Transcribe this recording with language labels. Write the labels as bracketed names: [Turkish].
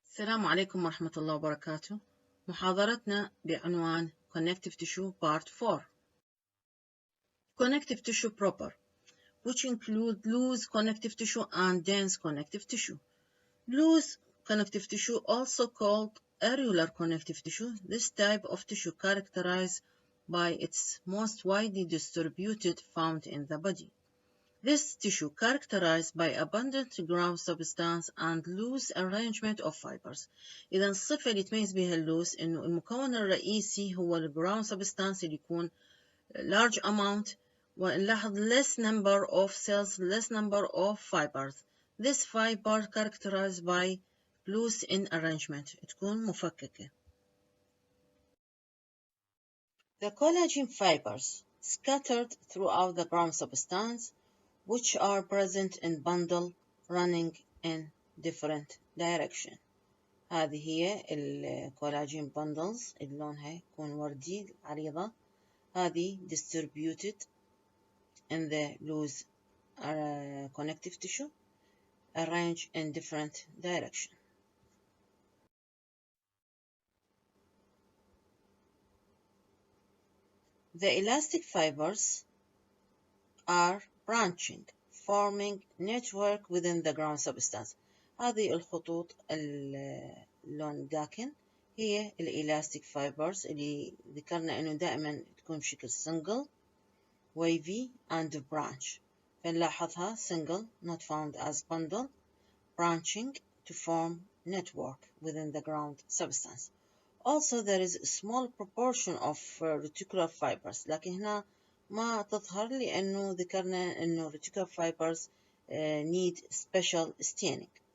[Arabic] السلام عليكم ورحمة الله وبركاته. محاضرتنا بعنوان [English] Connective Tissue Part 4. Connective tissue proper, which include loose connective tissue and dense connective tissue. Loose connective tissue, also called irregular connective tissue, this type of tissue characterized by its most widely distributed found in the body. This tissue characterized by abundant ground substance and loose arrangement of fibers. [Arabic] إذا الصفة اللي يتميز بها اللوز إنه المكون الرئيسي هو الجراوند سبستانس اللي يكون [English] large amount [Arabic] ونلاحظ [English] less number of cells, less number of fibers. This fiber characterized by loose in arrangement [Arabic] تكون مفككة. [English] The collagen fibers scattered throughout the ground substance which are present in bundle running in different direction. [Arabic] هذه هي الكولاجين bundles اللي لونها يكون وردي عريضة. [English] هذه distributed in the loose connective tissue arranged in different direction. The elastic fibers are branching, forming network within the ground substance. [Arabic] هذه الخطوط اللون داكن هي elastic fibers اللي ذكرنا إنه دائما تكون بشكل [English] single, wavy and branch. فنلاحظها single, not found as bundle, branching to form network within the ground substance. Also there is a small proportion of reticular fibers, [Arabic] لكن هنا ما تظهر لأنه ذكرنا أنه [English] reticular fibers need special staining.